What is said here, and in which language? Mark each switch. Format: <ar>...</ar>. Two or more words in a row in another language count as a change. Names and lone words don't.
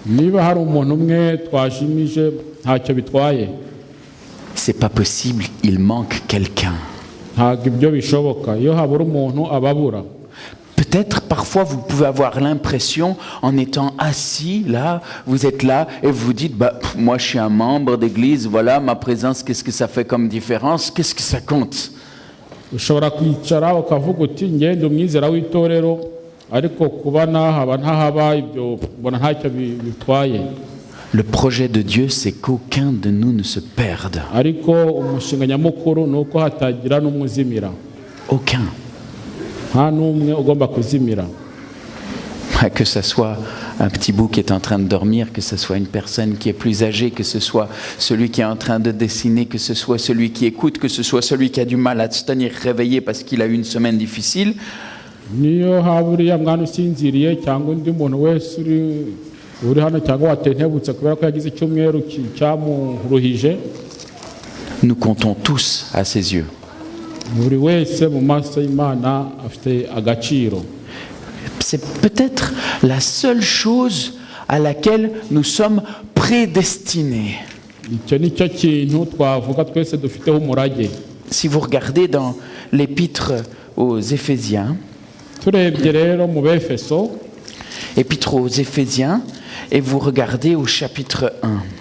<fr>C'est pas possible, il manque quelqu'un. Peut-être parfois vous pouvez avoir l'impression en étant assis là, vous êtes là et vous vous dites moi je suis un membre d'église, voilà ma présence, qu'est-ce que ça fait comme différence, qu'est-ce que ça compte?</fr> <rw>Ushobora kwicara ukavuga uti ngende umwizera w'itorero ariko kuba nahaba ntahaba ibyo bona ntacyo bitwaye.</rw> <fr>Le projet de Dieu, c'est qu'aucun de nous ne se perde.</fr> <rw>Ariko umushinga nyamukuru nuko hatagira n'umuzimira.</rw> <fr>Aucun.</fr> <rw>Nta n'umwe ugomba kuzimira.</rw> <fr>Que ce soit un petit bout qui est en train de dormir, que ce soit une personne qui est plus âgée, que ce soit celui qui est en train de dessiner, que ce soit celui qui écoute, que ce soit celui qui a du mal à se tenir réveillé parce qu'il a eu une semaine difficile.</fr> <rw>Niyo haburiya mwana usinziriye cyangwa undi muntu wese uri hano cyangwa watentebutse kubera ko yagize icyumweru cyamuruhije.</rw> <fr>Nous comptons tous à ses yeux.</fr> <rw>Buri wese mu maso y'Imana afite agaciro.</rw> <fr>C'est peut-être la seule chose à laquelle nous sommes prédestinés. Si vous regardez dans l'épître aux Éphésiens, épître aux Éphésiens, et vous regardez au chapitre 1.</fr>